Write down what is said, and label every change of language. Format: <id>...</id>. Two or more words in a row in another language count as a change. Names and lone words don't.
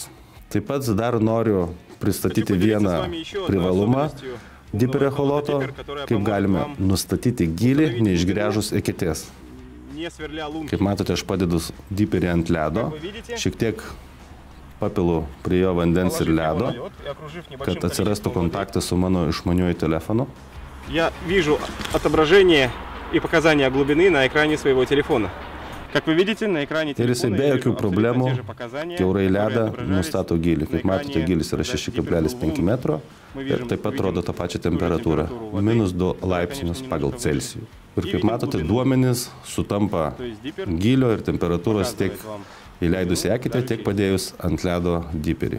<lt>Taip pat dar noriu pristatyti vieną privalumą Dipperio echoloto, kaip galime nustatyti gylį, neišgręžus eketės. Kaip matote, aš padedu Dipperį ant ledo, šiek tiek papilu prie jo vandens ir ledo, kad atsirastų kontaktas su mano išmaniuoju telefonu.</lt> <ru>Я вижу отображение и показания глубины на экране своего телефона. Как вы видите, на экране</ru> <lt>ir jisai be jokių problemų kiaurai ledą nustato gylį. Kaip matote, gylis yra 6,5 metro ir taip pat rodo tą pačią temperatūrą - -2 laipsnius pagal Celsijų. Ir kaip matote, duomenys sutampa gylio ir temperatūros tiek įleidus į eketę, tiek padėjus ant ledo Dipperį.</lt>